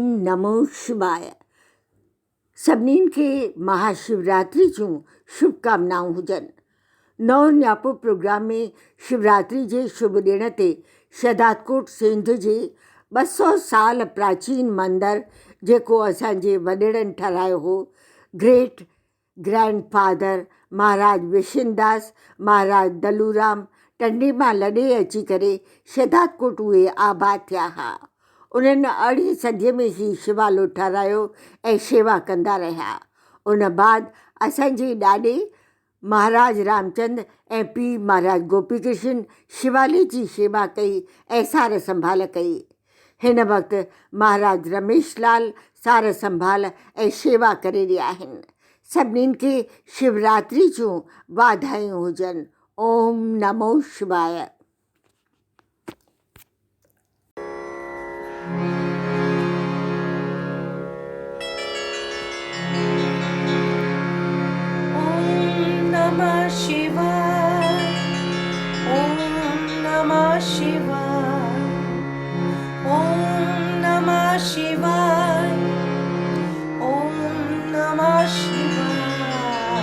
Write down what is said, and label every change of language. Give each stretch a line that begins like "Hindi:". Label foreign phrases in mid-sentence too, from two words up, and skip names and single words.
Sanskrit: नमो शिवाय।
Sindhi: सभिनीनि खे महाशिवरात्रि जूं शुभकामनाऊं हुजनि। नओं न्यापो प्रोग्राम में शिवरात्रि जे शुभ ॾिण ते शहदादकोट सिंध जे 200 साल प्राचीन मंदरु जेको असांजे वॾेरनि ठारायो हो,
English: great grandfather
Sindhi: महाराज विशिनदास महाराज दलूराम टंडे मां लॾे अची करे शहदादकोट उहे आबाद थिया हा। उन्हनि 8वीं सदीअ में ही शिवालो ठारायो ऐं शेवा कंदा रहिया। उन बाद असांजे ॾाॾे महाराज रामचंद ऐं पीउ महाराज गोपी कृष्ण शिवाले जी शेवा कई ऐं सार संभाल कई। हिन वक़्तु महाराज रमेश लाल सार संभाल ऐं शेवा करे रहिया आहिनि। सभिनीनि खे शिवरात्रि जूं वाधायूं हुजनि।
Sanskrit: ओम नमो शिवाय। नमः शिवाय, ओम नमः शिवाय, ओम नमः शिवाय, ओम नमः शिवाय।